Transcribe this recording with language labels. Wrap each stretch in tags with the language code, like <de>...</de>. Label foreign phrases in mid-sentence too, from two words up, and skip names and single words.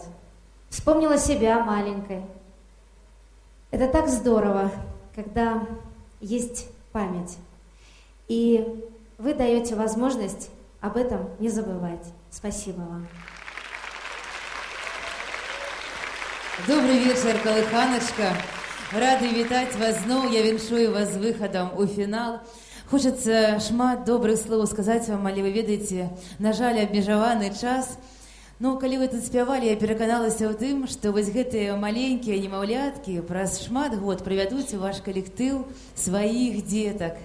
<ru>Вспомнила себя маленькой. Это так здорово, когда есть память. И вы даете возможность об этом не забывать. Спасибо вам. Добрый вечер, Калыханачка.</ru> <be>Рады вітаць вас зноў. Я віншую вас з выхадам у фінал. Хочацца шмат добрых слоў сказаць вам, але вы ведаеце, на жаль, абмежаваны час. Ну, калі вы тут спявалі, я пераканалася ў тым, што вось гэтыя маленькія немаўляткі праз шмат год прывядуць у ваш калектыў сваіх дзетак.</be>